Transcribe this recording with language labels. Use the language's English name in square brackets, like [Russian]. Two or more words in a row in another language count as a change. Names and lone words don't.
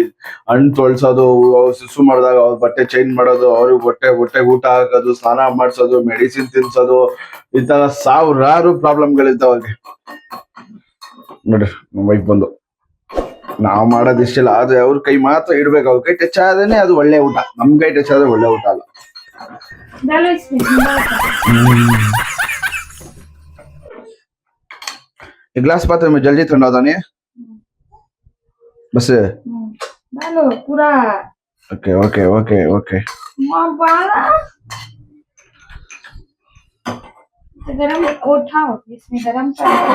[Kannada] ಹಣ್ಣು ತೊಳ್ಸೋದು, ಸುಸು ಮಾಡಿದಾಗ ಅವ್ರ ಬಟ್ಟೆ ಚೇಂಜ್ ಮಾಡೋದು, ಅವ್ರಿಗೆ ಹೊಟ್ಟೆ ಊಟ ಹಾಕೋದು, ಸ್ನಾನ ಮಾಡ್ಸೋದು, ಮೆಡಿಸಿನ್ ತಿನ್ಸೋದು, ಈ ತರ ಸಾವಿರಾರು ಪ್ರಾಬ್ಲಮ್ಗಳಿರ್ತಾವ ಅವ್ರಿಗೆ. ನೋಡ್ರಿ ನಮ್ಮ ವೈಫ್ ಬಂದು, ನಾವ್ ಮಾಡೋದಿಷ್ಟಿಲ್ಲ, ಆದ್ರೆ ಅವ್ರ ಕೈ ಮಾತ್ರ ಇಡ್ಬೇಕು. ಅವ್ರ ಕೈ ಟಚ್ ಆದ್ರೆ ಅದು ಒಳ್ಳೆ ಊಟ. ನಮ್ ಕೈ ಟಚ್ ಆದ್ರೆ ಒಳ್ಳೆ ಊಟ ಅಲ್ಲ. [Hindi] ग्लास पात्र में जल्दी ठंडा होता नहीं है बस. डालो पूरा. ओके. गरम उठाओ, इसमें गरम कर